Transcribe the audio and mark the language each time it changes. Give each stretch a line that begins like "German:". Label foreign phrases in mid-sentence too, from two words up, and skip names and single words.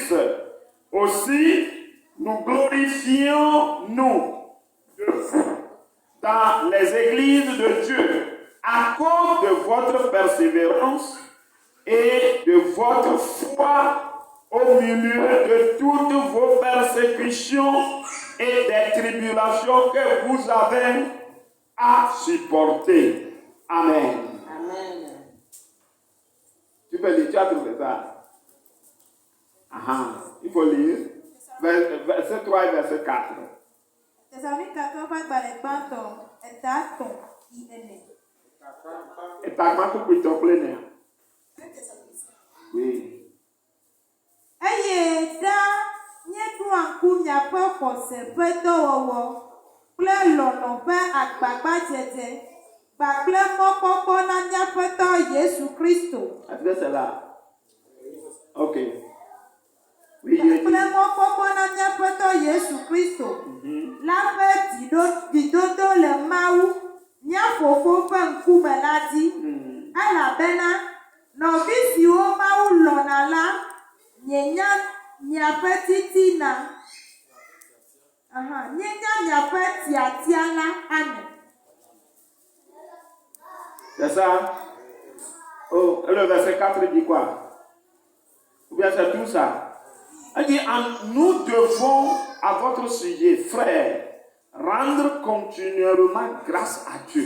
French: Aussi, nous glorifions, nous, de vous, dans les églises de Dieu, à cause de votre persévérance et de votre foi au milieu de toutes vos persécutions et des tribulations que vous avez à supporter. Amen. Amen. Tu peux lire, tu as trouvé ça. Il faut lire. Verset 3 et verset 4.
Ewe: Tesalonikatɔ ƒe agbalẽ gbãtɔ eta etɔ̃ yi ene.
French: Et ta main pour que tu plein. Oui.
Ewe: Eye ɖa míeɖoa ŋku miaƒe xɔse ƒe dɔwɔwɔ kple lɔlɔ̃ ƒe agbagbadzedze kpakple mɔkpɔkpɔ na míaƒe Tɔ Yesu Kristo.
French: Est-ce que c'est là? Ok. Oui, je dis.
Ewe: Kple mɔkpɔkpɔ na míaƒe Tɔ Yesu Kristo. La ƒe dziɖoɖo le Mawu, mía Fofo ƒe ŋkume la dzi. Elabena nɔvi siwo Mawu lɔ̃na la, mienya miaƒe titina. Mienya miaƒe tiatia la. Amen.
French: C'est ça? Oh, et le verset 4 dit quoi? Ou bien c'est tout ça? Il dit, nous devons, à votre sujet, frères, rendre continuellement grâce à Dieu.